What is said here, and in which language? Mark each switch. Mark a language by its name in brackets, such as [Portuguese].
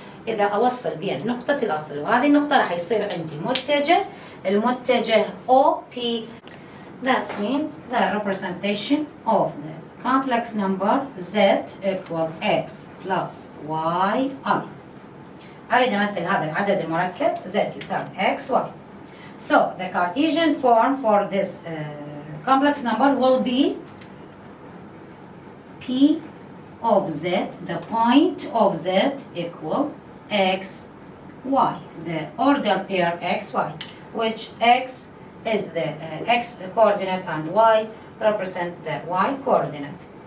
[Arabic] إذا أوصل بين نقطة الأصل وهذه النقطة راح يصير عندي متجه، المتجه OP. [English] That means the representation of the complex number Z equal X plus Y I. [Arabic] أريد أمثل هذا العدد المركب Z يساوي X Y. [English] So the Cartesian form for this complex number will be P of Z, the point of Z equal X, Y, the order pair X, Y, which X is the X coordinate and Y represent the Y coordinate.